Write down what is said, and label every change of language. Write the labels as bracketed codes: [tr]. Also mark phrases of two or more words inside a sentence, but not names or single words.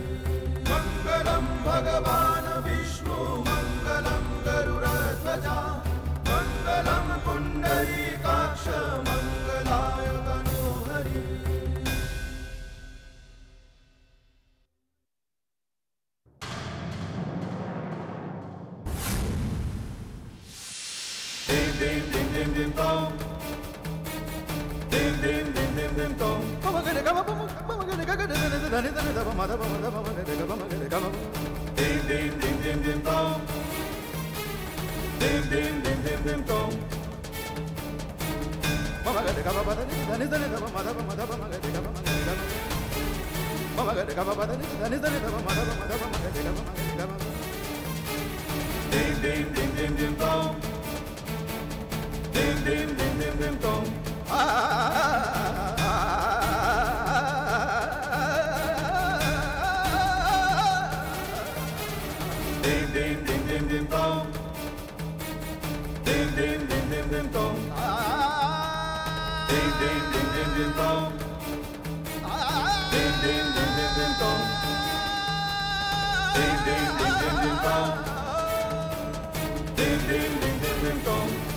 [sa] मंगलम भगवान विष्णु मंगलम गरुड़ध्वजा मंगलम पुंडरीकाक्ष मंगलाय तनोहरि। Dim dim dim dim dong. Dim dim dim dim dim dong. [en] Mama gonna come up, mama gonna go. Dim dim dim dim dim dong. Dim dim dim dim dim dong. Mama gonna come up, mama gonna come up, dim dim dim dim dim dong. Dim dim dim dim dim dong. Dim dim dim dim dim dong. Dim dim dim dim dim dong. Dim dim dim dim dim dong. Dim dim dim dim dim dong. Dim dim dim dim dim dong. Dim dim dim dim dim dong.